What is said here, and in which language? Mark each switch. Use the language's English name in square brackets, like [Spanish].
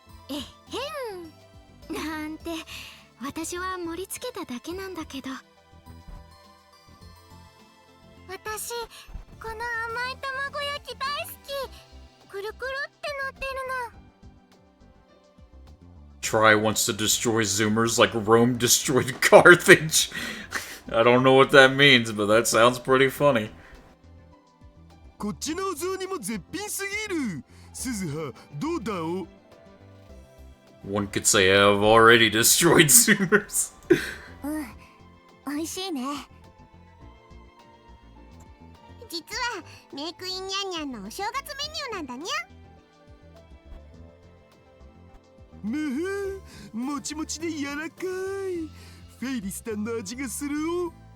[Japanese] えへんなんて、私は盛り付けただけなんだけど。私この甘い卵焼き大好き。くるくるってなってるの。 [English] Try wants to destroy Zoomers like Rome destroyed Carthage. I don't know what that means, but that sounds pretty funny. [Japanese] こっちのお雑煮も絶品すぎる。鈴葉どうだお。 [English] One could say I've already destroyed Zoomers. [Japanese] 美味しいね。実はメイクインニャンニャンのお正月メニューなんだにゃ。むふもちもちで柔らかい。フェイリスタンの味がするお。